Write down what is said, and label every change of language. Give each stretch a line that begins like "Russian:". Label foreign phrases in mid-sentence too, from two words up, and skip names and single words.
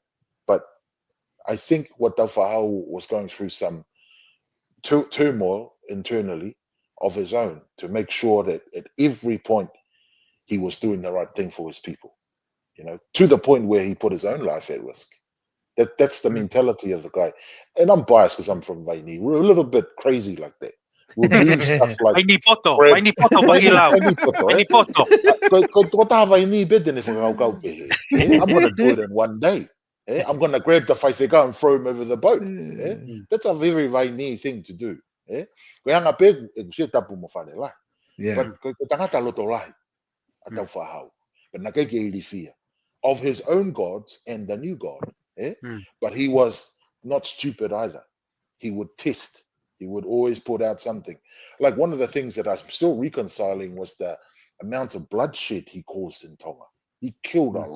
English: But I think what Taufa'ahau was going through some turmoil internally of his own to make sure that at every point he was doing the right thing for his people, to the point where he put his own life at risk. That's the mentality of the guy. And I'm biased because I'm from Vaini. We're a little bit crazy like that. We'll do stuff like Vaini poto, bread. Vaini poto, Pakilau. Vaini poto, eh? Vaini poto. I'm going to do it in one day. I'm going to grab the whaiwheka and throw him over the boat. That's a very Vaini thing to do.
Tongan: Koe hanga pe, e kusia tapu mo whare la.
English: Yeah.
Tongan: But ko tangata loto lahi a Mm.
English: Taufa'ahau. But
Tongan: na kei ke fia
English: of his own gods and the new god. Eh? Mm. But he was not stupid either. He would test. He would always put out something. Like one of the things that I'm still reconciling was the amount of bloodshed he caused in Tonga. He killed a